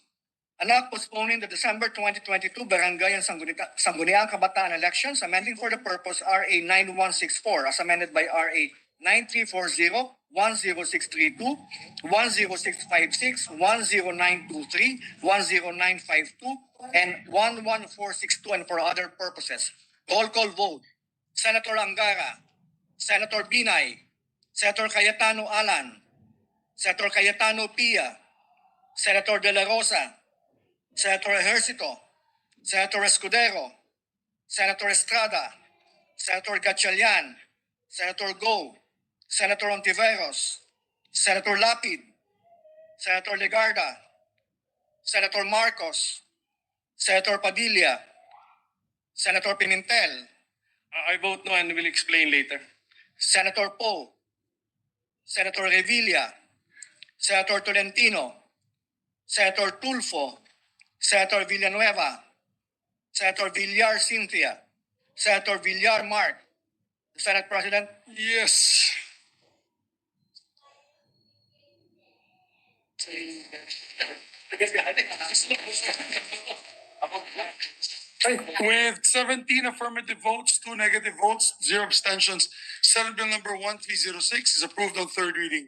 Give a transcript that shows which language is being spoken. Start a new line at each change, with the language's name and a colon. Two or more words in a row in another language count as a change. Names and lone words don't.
English: An act postponing the December 2022 Barangay and Sangguniang Kabataan elections, amending for the purpose RA 9164 as amended by RA 9340, 10632, 10656, 10923, 10952, and 11462 and for other purposes. Roll call vote. Senator Angara, Senator Binay, Senator Cayetano Alan, Senator Cayetano Pia, Senator De La Rosa, Senator Ejercito, Senator Escudero, Senator Estrada, Senator Gatchalian, Senator Go, Senator Hontiveros, Senator Lapid, Senator Legarda, Senator Marcos, Senator Padilla, Senator Pimentel, I vote no and will explain later. Senator Poe, Senator Revilla, Senator Tolentino, Senator Tulfo, Senator Villanueva, Senator Villar Cynthia, Senator Villar Mark, Senate President. Yes. With 17 affirmative votes, 2 negative votes, 0 abstentions, Senate Bill number 1306 is approved on third reading.